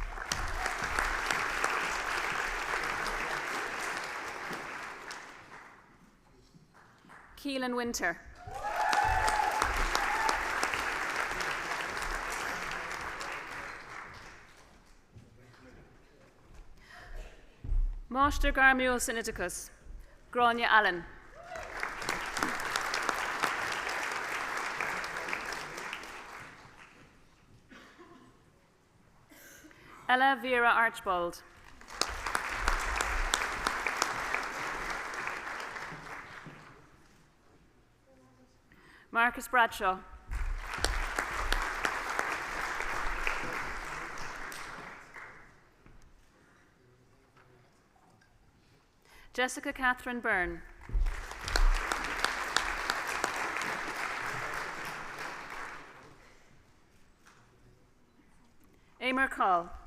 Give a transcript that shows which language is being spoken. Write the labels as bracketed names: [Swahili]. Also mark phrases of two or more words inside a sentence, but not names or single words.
[English] Keelan Winter. Máiste Garmiúil Sinaiticus. Grania Allen. Ella Vera Archbold. Marcus Bradshaw. Jessica Catherine Byrne. Emer Call.